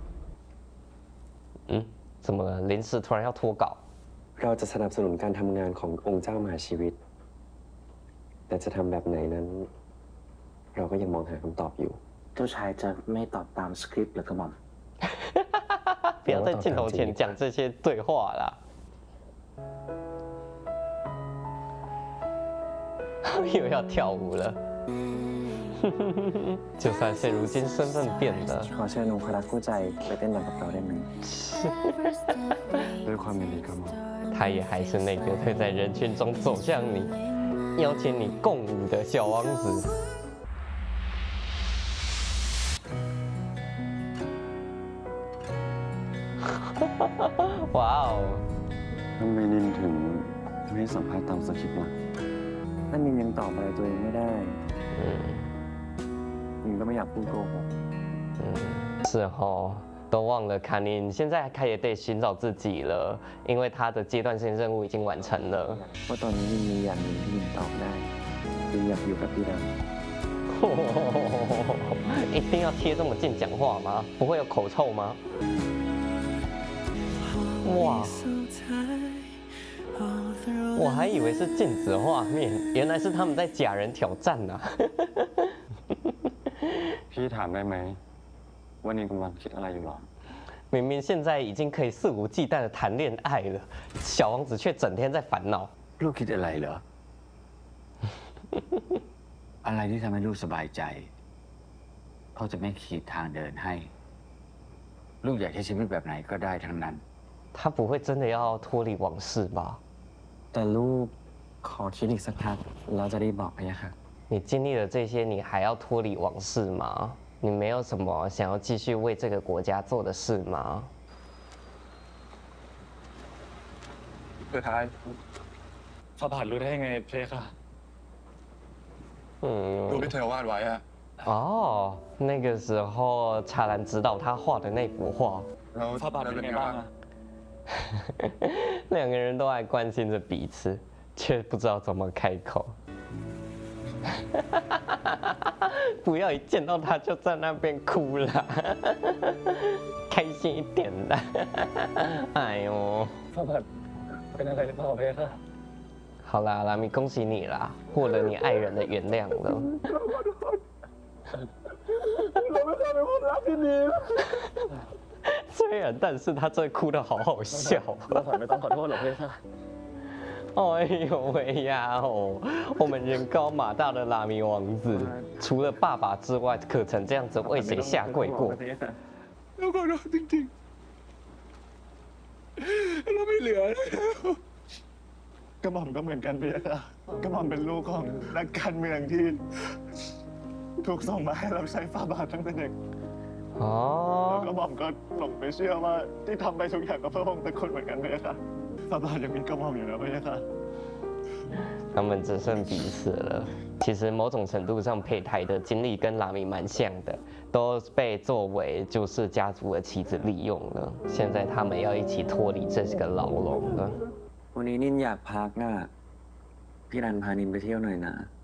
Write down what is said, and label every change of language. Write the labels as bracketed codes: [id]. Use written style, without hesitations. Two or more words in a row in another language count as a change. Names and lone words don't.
[zh] 怎么临时突然要脱稿？ [th] เราจะสนับสนุนการทำงานขององค์เจ้ามหาชีวิต แต่จะทำแบบไหนนั้น เราก็ยังมองหาคำตอบอยู่ เจ้าชายจะไม่ตอบตามสคริปต์หรือกระหม่อม [zh] 不要在镜头前讲这些对话啦。又要跳舞了。就算是如今身份变了， [th] ขอเชิญองครักษ์คู่ใจไปเต้นรำกับเราได้ไหม ด้วยความยินดีกระหม่อม [zh] 他也还是那个会在人群中走向你，邀请你共舞的小王子。哇哦！ [th] ทำไมนินถึงไม่สัมภาษณ์ตามสคริปต์ล่ะถ้านินยังตอบอะไรตัวเองไม่ได้นินก็ไม่อยากพูดโกหก [zh] 是哦，都忘了卡尼，你现在开也得寻找自己了，因为他的阶段性任务已经完成了。 [th] เพราะตอนนี้นินมีอย่างหนึ่งที่นินตอบได้นินอยากอยู่กับพี่ดำ [zh] 一定要贴这么近讲话吗？不会有口臭吗？哇！我还以为是静止画面，原来是他们在假人挑战呐、啊。 [th] พี่ถามได้ไหมว่านินกำลังคิดอะไรอยู่หรอ [zh] 明明现在已经可以肆无忌惮的谈恋爱了，小王子却整天在烦恼。 [th] ลูกคิดอะไรเหรอ อะไรที่ทำให้ลูกสบายใจพ่อจะไม่ขีดทางเดินให้ ลูกอยากใช้ชีวิตแบบไหนก็ได้ทั้งนั้น [zh] 他不会真的要脱离往事吧？ [th] แต่ลูกขอคิดอีกสักพักเราจะได้บอกพะยะค่ะ [zh] 你经历了这些，你还要脱离往事吗？你没有什么想要继续为这个国家做的事吗？ [th] สุดท้ายฝาบาทรู้ได้ยังไงเพคะ รูปที่เธอวาดไว้อะ [zh] 哦，那个时候查兰指导他画的那幅画， [th] แล้วฝาบาทเป็นไงบ้างอะ [zh] 两个人都还关心着彼此，却不知道怎么开口。不要一见到他就在那边哭了，开心一点的。哎呦， [th] ฝาบาทเป็นอะไรหรือเปล่าเพคะ [zh] 好啦好啦，米恭喜你啦，获得你爱人的原谅了。虽然，但是他真的哭得好好笑。 [th] ฝาบาทไม่ต้องขอโทษหรอกเพคะ [zh] 哎呦喂呀哦！我们人高马大的拉米王子，除了爸爸之外，可曾这样子为谁下跪过？ [th] แล้วขอโทษจริงๆเราไม่เหลือแล้วกระหม่อมก็เหมือนกันเพคะกระหม่อมเป็นลูกของนักการเมืองที่ถูกส่งมาให้รับใช้ฝาบาทตั้งแต่เด็ก [zh] 哦 [th] แล้วกระหม่อมก็หลงไปเชื่อว่าที่ทำไปทุกอย่างก็เพื่อพระองค์ตระกูลเหมือนกันเพคะฝาบาทยังมีกระหม่อมอยู่นะเพคะ [zh] 他们只剩彼此了。其实某种程度上，胚胎的经历跟拉米蛮像的，都被作为就是家族的妻子利用了。现在他们要一起脱离这个牢笼了。 [th] วันนี้นินอยากพักอ่ะพี่รันพานินไปเที่ยวหน่อยนะ